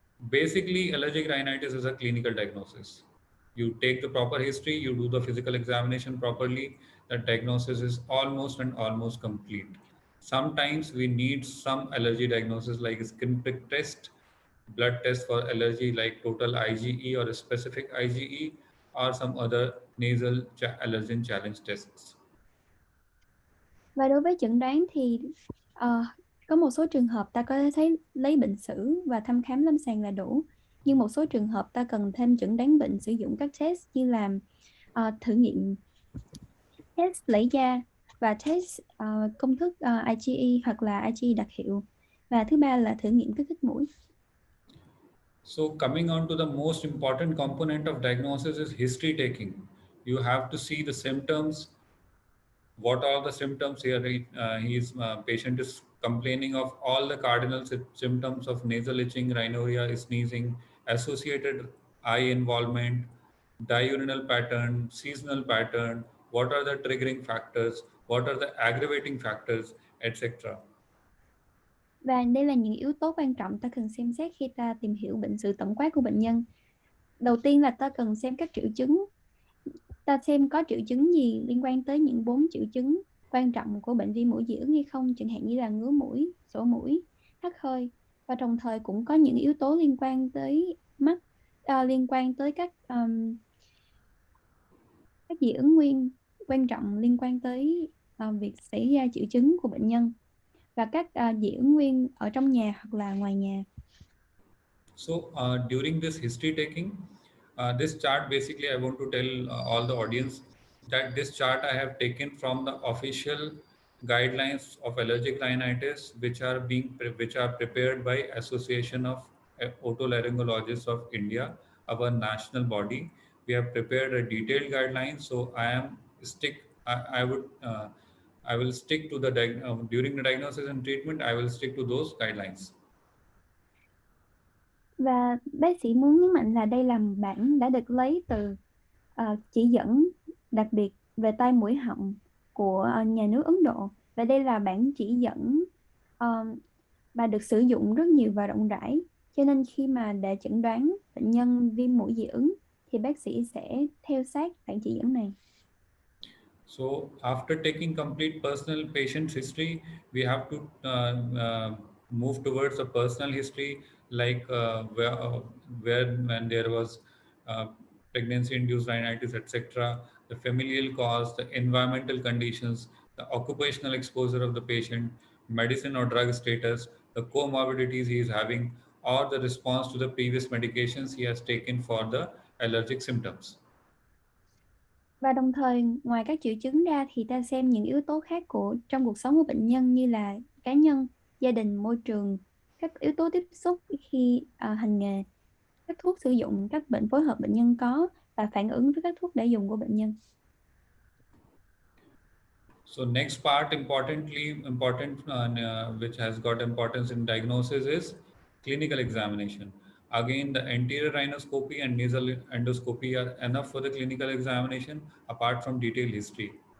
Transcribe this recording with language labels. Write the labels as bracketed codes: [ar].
[en] Basically, allergic rhinitis is a clinical diagnosis. You take the proper history, you do the physical examination properly, the diagnosis is almost and almost complete. Sometimes we need some allergy diagnosis like skin prick test, blood test for allergy like total IgE or a specific IgE, or some other nasal allergen challenge tests. [vi] Và đối với chẩn đoán thì Có một số trường hợp ta có thể thấy lấy bệnh sử và thăm khám lâm sàng là đủ, nhưng một số trường hợp ta cần thêm chẩn đoán bệnh sử dụng các test như làm thử nghiệm test lấy da và test công thức IgE hoặc là IgE đặc hiệu. Và thứ ba là thử nghiệm kích thích mũi. [en] So, coming on to the most important component of diagnosis is history taking. You have to see the symptoms. What are the symptoms here? He's patient is complaining of all the cardinal symptoms of nasal itching, rhinorrhea, sneezing, associated eye involvement, diurnal pattern, seasonal pattern. What are the triggering factors? What are the aggravating factors, etc. [vi] Và đây là những yếu tố quan trọng ta cần xem xét khi ta tìm hiểu bệnh sử tổng quát của bệnh nhân. Đầu tiên là ta cần xem các triệu chứng. Ta xem có triệu chứng gì liên quan tới những 4 triệu chứng quan trọng của bệnh viêm mũi dị ứng hay không, chẳng hạn như là ngứa mũi, sổ mũi, hắt hơi. Và đồng thời cũng có những yếu tố liên quan tới mắt, liên quan tới các dị ứng nguyên quan trọng liên quan tới việc xảy ra triệu chứng của bệnh nhân và các dị ứng nguyên ở trong nhà hoặc là ngoài nhà. [en] So during this history taking, this chart basically I want to tell all the audience that this chart I have taken from the official guidelines of allergic rhinitis, which are prepared by Association of Otolaryngologists of India, our national body. We have prepared a detailed guideline. So I would. I will stick to the during the diagnosis and treatment. I will stick to those guidelines. [vi] Và bác sĩ muốn nhấn mạnh là đây là bản đã được lấy từ chỉ dẫn đặc biệt về tai mũi họng của nhà nước Ấn Độ. Và đây là bản chỉ dẫn mà được sử dụng rất nhiều và rộng rãi. Cho nên khi mà để chẩn đoán bệnh nhân viêm mũi dị ứng thì bác sĩ sẽ theo sát bản chỉ dẫn này. [en] So after taking complete personal patient's history, we have to move towards a personal history, like where when there was uh, pregnancy-induced rhinitis, etc., the familial cause, the environmental conditions, the occupational exposure of the patient, medicine or drug status, the comorbidities he is having, or the response to the previous medications he has taken for the allergic symptoms. [vi] Và đồng thời ngoài các triệu chứng ra thì ta xem những yếu tố khác trong cuộc sống của bệnh nhân như là cá nhân, gia đình, môi trường, các yếu tố tiếp xúc khi hành nghề, các thuốc sử dụng, các bệnh phối hợp bệnh nhân có và phản ứng với các thuốc đã dùng của bệnh nhân. [en] So next part which has got importance in diagnosis is clinical examination. Again, the anterior rhinoscopy and nasal endoscopy are enough for the clinical examination apart from detailed history.